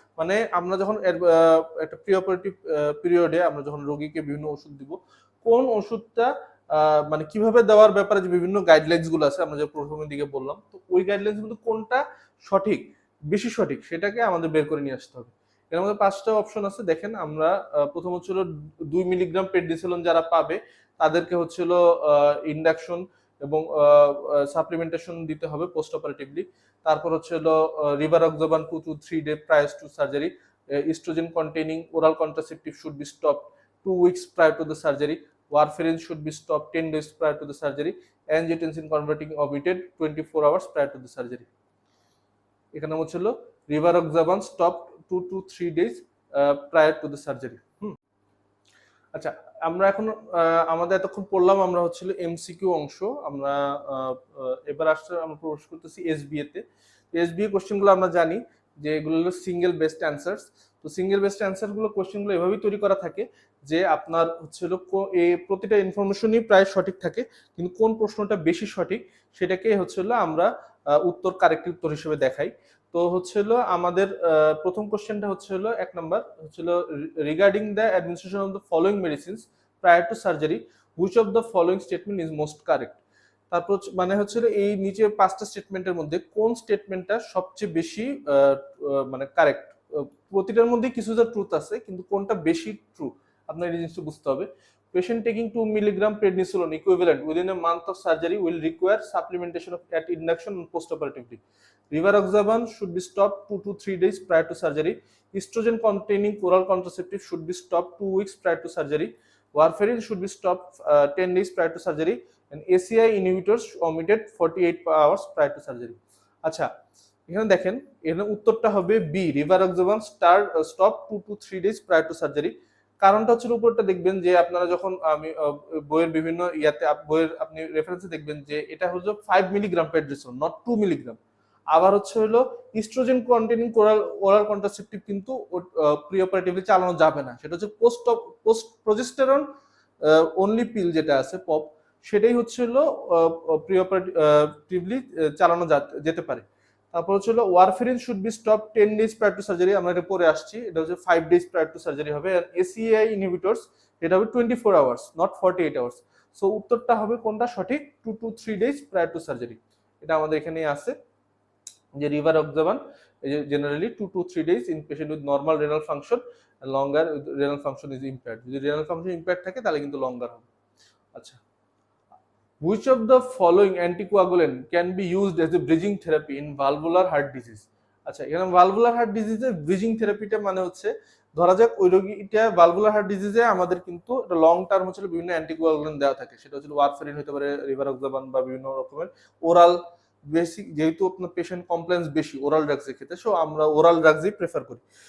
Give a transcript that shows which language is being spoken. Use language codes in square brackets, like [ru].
[bn] মানে আমরা যখন একটা প্রি অপারেটিভ পিরিয়ডে আমরা যখন রোগীকে বিভিন্ন ওষুধ দিব, কোন ওষুধটা মানে কিভাবে দেওয়ার ব্যাপারে যে বিভিন্ন গাইডলাইন্স গুলো আছে আমরা যে প্রথমের দিকে বললাম, তো ওই গাইডলাইন্স মধ্যে কোনটা সঠিক, বেশি সঠিক, সেটাকে আমাদের বের করে নিয়ে আসতে হবে। এর মধ্যে 5টা অপশন আছে, দেখেন আমরা প্রথম হচ্ছিল 2 মিলিগ্রাম প্রেডনিসোলন যারা পাবে তাদেরকে হচ্ছিল ইন্ডাকশন এবং সাপ্লিমেন্টেশন দিতে হবে পোস্ট অপারেটিভলি। [en] তারপর হচ্ছে হলো rivaroxaban 2 to 3 day prior to surgery, oestrogen containing oral contraceptive should be stop 2 weeks prior to the surgery, warfarin should be stopped 10 days prior to the surgery, angiotensin converting omitted 24 hours prior to the surgery. এখানে হচ্ছিল rivaroxaban stop 2 to 3 days prior to the surgery। [bn] আচ্ছা, আমরা এখন আমাদের এতক্ষণ পড়লাম আমরা হচ্ছিল এমসিকিউ অংশ, আমরা এবার আসলে আমরা প্রবেশ করতেছি এসবিএ তে। এসবিএ কোশ্চেনগুলো আমরা জানি যে এগুলো হলো সিঙ্গেল বেস্ট অ্যান্সার্স। তো সিঙ্গেল বেস্ট অ্যান্সার গুলো কোশ্চেনগুলো এভাবেই তৈরি করা থাকে যে আপনার হচ্ছিল প্রতিটা ইনফরমেশনই প্রায় সঠিক থাকে, কিন্তু কোন প্রশ্নটা বেশি সঠিক সেটাকে হচ্ছিল আমরা উত্তর কারেক্ট উত্তর হিসেবে দেখাই। [en] তো হচ্ছিল আমাদের প্রথম কোশ্চেনটা হচ্ছিল 1 নাম্বার হচ্ছিল regarding the administration of the following medicines prior to surgery, which of the following statement is most correct. [bn] তারপর মানে হচ্ছিল এই নিচে 5টা স্টেটমেন্টের মধ্যে কোন স্টেটমেন্টটা সবচেয়ে বেশি মানে কারেক্ট। প্রতিটার মধ্যে কিছু ট্রুথ আছে, কিন্তু কোনটা বেশি ট্রু আপনার এই জিনিসটা বুঝতে হবে। [en] Patient taking 2 milligram prednisolone equivalent within a month of surgery will require supplementation of at induction and postoperatively. Rivaroxaban should be stopped 2 to 3 days prior to surgery. Estrogen containing oral contraceptive should be stopped 2 weeks prior to surgery. Warfarin should be stopped 10 days prior to surgery, and ACI inhibitors omitted 48 hours prior to surgery. [bn] আচ্ছা, এখানে দেখেন এখানে উত্তরটা হবে B, রিভারক্সাবান stop [en] 2 to 3 days prior to surgery। [bn] কারণটা হচ্ছে উপরটা দেখবেন যে আপনারা যখন আমি বইয়ের বিভিন্ন ইয়াতে বইয়ের আপনি রেফারেন্সে দেখবেন যে এটা হলো 5 মিলিগ্রাম প্রেডনিসোলন, নট 2 মিলিগ্রাম। আবার হচ্ছে হলো ইস্ট্রোজেন কন্টেইনিং ওরাল কন্ট্রাসেপটিভ কিন্তু প্রি অপারেটিভলি চালানো যাবে না, সেটা হচ্ছে পোস্ট প্রজেস্টেরন অনলি পিল যেটা আছে পপ, সেটাই হচ্ছে হলো প্রি অপারেটিভলি চালানো যেতে পারে। তারপর হচ্ছে [en] warfarin should be stop 10 days prior to surgery, [bn] আমরা এটা পরে আসছি, এটা হচ্ছে [en] 5 days prior to surgery [bn] হবে। আর ACI ইনহিবিটরস এটা হবে 24 hours, [en] not 48 hours। [bn] সো উত্তরটা হবে কোনটা সঠিক, [en] 2 to 3 days prior to surgery। [bn] এটা আমাদের এখানেই আছে যে রিভারক্সাবান generally [en] 2 to 3 days in patient with normal renal function, and longer renal function is impaired। [bn] যদি [en] renal function impaired [bn] থাকে তাহলে কিন্তু লঙ্গার হবে। [en] আচ্ছা, which of the following anticoagulant can be used as a bridging therapy in valvular heart disease? [bn] আচ্ছা, এখানে valvular heart ডিজিজে bridging থেরাপিটা মানে হচ্ছে ধরা যাক ওই রোগীটা ভালভুলার হার্ট ডিজিজে আমাদের কিন্তু লং টার্ম হচ্ছে বিভিন্ন অ্যান্টিকোয়াগুলেন্ট দেওয়া থাকে, সেটা হচ্ছে ওয়ারফারিন হতে পারে, রিভারক্সাবান বা বিভিন্ন রকমের ওরাল বেসিক যেহেতু আপনার পেশেন্ট কমপ্লেন্স বেশি ওরাল ড্রাগসের ক্ষেত্রে, সো আমরা ওরাল ড্রাগসই প্রেফার করি।